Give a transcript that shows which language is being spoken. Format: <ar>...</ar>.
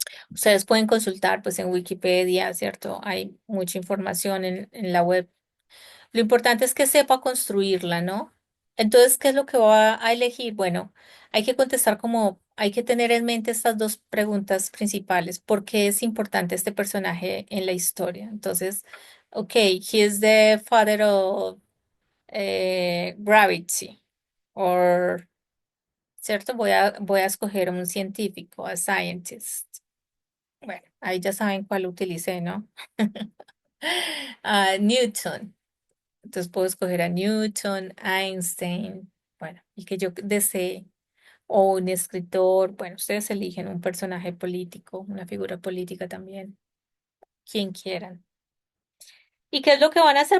<es>Ustedes pueden consultar pues en Wikipedia, ¿cierto? Hay mucha información en la web. Lo importante es que sepa construirla, ¿no? Entonces, ¿qué es lo que va a elegir? Bueno, hay que contestar como, hay que tener en mente estas dos preguntas principales. ¿Por qué es importante este personaje en la historia?</es> <en>Entonces, ok, he is the father of gravity.</en> <es>O, ¿cierto? Voy a escoger un científico,</es> <en>a scientist.</en> <es>Bueno, ahí ya saben cuál utilicé, ¿no? Newton. Entonces puedo escoger a Newton, Einstein, bueno, el que yo desee, o un escritor, bueno, ustedes eligen un personaje político, una figura política también, quien quieran. ¿Y qué es lo que van a hacer?</es>